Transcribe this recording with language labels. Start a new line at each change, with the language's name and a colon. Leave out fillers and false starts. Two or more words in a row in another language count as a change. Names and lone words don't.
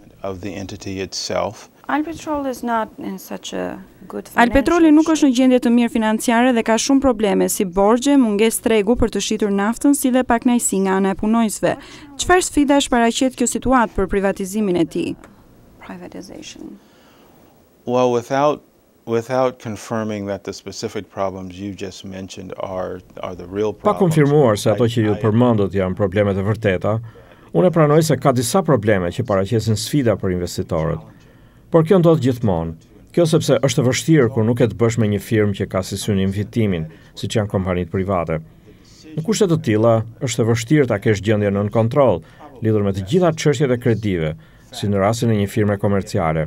Albanian: Alpetroli nuk është në gjendje të mirë financiare dhe ka shumë probleme si borxhe, mungesë tregu për të shitur naftën, si dhe pakënaqësi nga ana e punonjësve. Çfarë sfidash paraqet kjo situatë për privatizimin e tij?
English: Without confirming that the specific problems you just mentioned are the real problems.
Albanian: Pa konfirmuar se ato që ju përmendët janë problemet e vërteta, unë pranoj se ka disa probleme që paraqesin sfida për investitorët. Por kjo ndodh gjithmonë. Kjo sepse është e vështirë kur nuk e të bësh me një firmë që ka si synim fitimin, siç janë kompanitë private. Në kushte të tilla, është e vështirë ta kesh gjendjen nën kontroll, lidhur me të gjitha çështjet e kredive, si në rastin e një firme komerciale.